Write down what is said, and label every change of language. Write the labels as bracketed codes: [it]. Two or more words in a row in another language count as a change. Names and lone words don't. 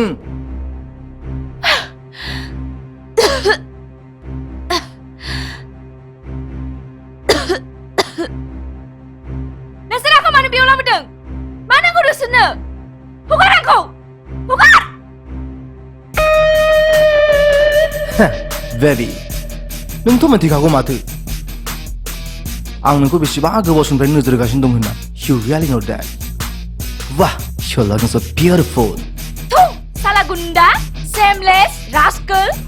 [brx] नोंसोर आंखौ मानो बेयाव लाबोदों मा नांगौ नोंसोरनो हगार आंखौ हगार बेबी नोंथ' मिथिखागौ माथो आं नोंखौ बेसेबा गोबाव समनिफ्राय नोजोर होगासिनो दं होनना [en] you really know that [brx] वाह [en] you're looking so beautiful [brx] थु साला गुन्डा [en] shameless rascal